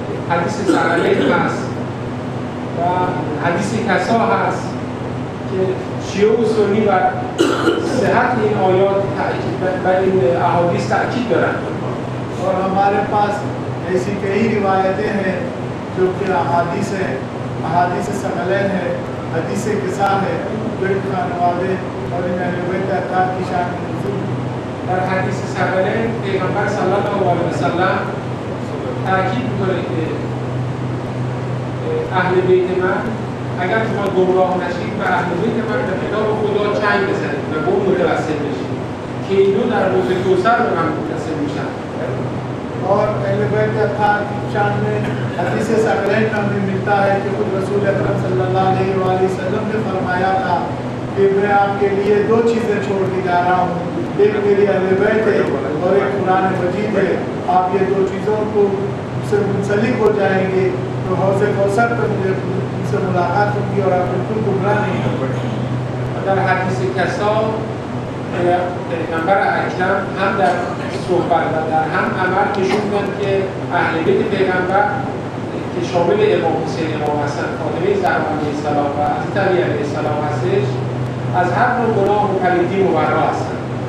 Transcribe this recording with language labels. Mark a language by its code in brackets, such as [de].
[fa] حدیث ثقلین هست و حدیث کسا هست که شیعه و سنی بر صحت این آیات و این احادیث تأکید دارند. [ur] اور ہمارے پاس ایسی کئی روایتیں ہیں جو کہ احادیث ثقلین ہے، حدیث کسا ہے، جو ان خانوادے اور ان اہل بیت اطہار کی شان میں نزول ہوئی. [fa] در حدیث ثقلین پیغمبر صلی اللہ علیه و سلم تأکید می‌کنه که اهل بیت من اگر شما گمراه نشید و اهل بیت من به کتاب خدا چنگ بزنید و به اون متوسل بشید که این دو در روز کوثر به من متصل میشن. [ur] اور اہل بیت اطہار کی شان میں حدیث ثقلین میں ہمیں ملتا ہے کہ خود رسول اکرم صلی اللہ علیہ وآلہ وسلم نے فرمایا تھا کہ میں آپ کے لیے دو چیزیں چھوڑ کے جا رہا ہوں، ایک میری اہل بیت ہے اور ایک قرآن مجید ہے. آپ یہ دو چیزوں کو سے منسلک ہو جائیں گے تو حوض کوثر تک مجھے ان سے ملاقات ہوگی اور آپ بالکل گمراہ نہیں ہو پڑے. [fa] در حدیث کسا پیغمبر اکرم هم در صحبت و در هم عمل نشون داد که اهل بیت پیغمبر که شامل امام حسین، امام حسن، فاطمه زهرا علیه السلام و حضرت علی علیه السلام هستش، از هر نوع گناه و پلیدی مبرا هستند.